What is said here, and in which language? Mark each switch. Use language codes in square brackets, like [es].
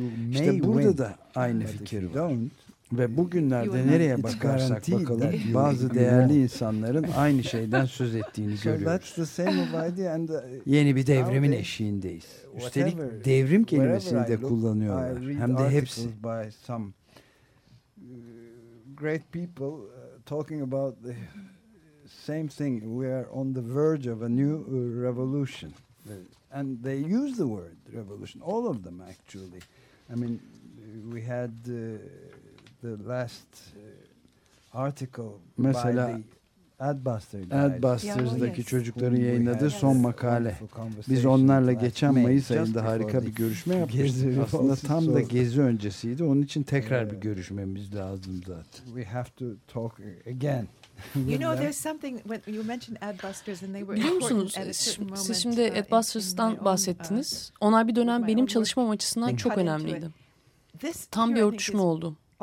[tr] İşte burada da aynı fikir var. Ve bugünlerde nereye bakarsak bakalım bazı değerli insanların aynı şeyden söz ettiğini görüyoruz. Yeni bir devrimin eşiğindeyiz. Üstelik devrim kelimesini de kullanıyorlar. Hem de hepsi. [en] Great people talking about the same thing. We are on the verge of a new revolution. And they use the word revolution, all of them actually. I mean, we had the last article [tr] mesela [en] by the Adbuster guys. [tr] Adbuster'daki çocukların yayınladığı son makale. Biz onlarla geçen Mayıs ayında harika bir görüşme yapmıştık. Aslında tam da gezi öncesiydi. Onun için tekrar bir görüşmemiz lazım zaten. [en] We have to talk again. You know, there's something when you mentioned Adbusters and they were. [tr] Biliyor musunuz? Siz şimdi Adbusters'tan bahsettiniz. Onlar bir dönem benim çalışmam açısından çok önemliydi. Tam bir örtüşme oldu.